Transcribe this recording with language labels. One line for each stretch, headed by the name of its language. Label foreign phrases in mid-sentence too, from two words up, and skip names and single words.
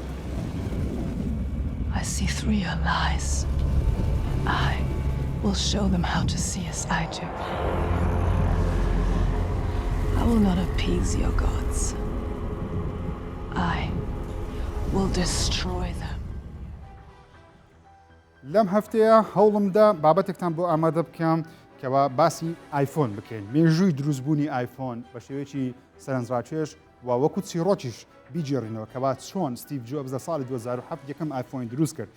English: I see through your lies. I will show them how to see as I do. I will not appease your gods. I will destroy them.
Central Kurdish: لەم هەفتەیە هەوڵمدا بابەتێکتان بۆ ئامادە بکەم کەوا باسی ئایفۆن بکەین مێژووی دروستبوونی ئایفۆن بە شێوەیەکی سەرنجڕاکێش و وەکو چیرۆکیش بیجێڕینەوە کەوا چۆن ستیڤ جۆبز لە ساڵی 2007 یەکەم ئایفۆن دروست کرد.